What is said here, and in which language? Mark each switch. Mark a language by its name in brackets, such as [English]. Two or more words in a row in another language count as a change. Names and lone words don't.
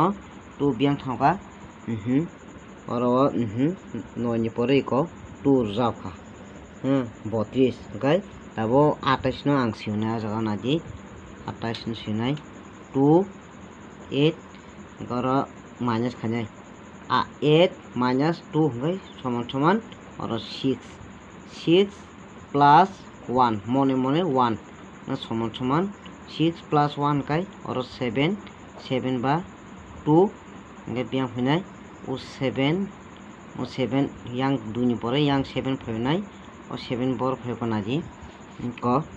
[Kok Borok] 2 biang thangka oro 9 ni pore iko 2 jauka 32 kai tabo 28 no ang siuna jaga naji 28 no sinai 2 8 goro minus khanyai 8 minus 2 kai soman oro 6 plus 1 mone 1 na soman 6 plus 1 kai oro 7 ba 2 nge biang phinai o 7 yang 2 ni pore yang 7 phinai o 7 bor phayko naji ko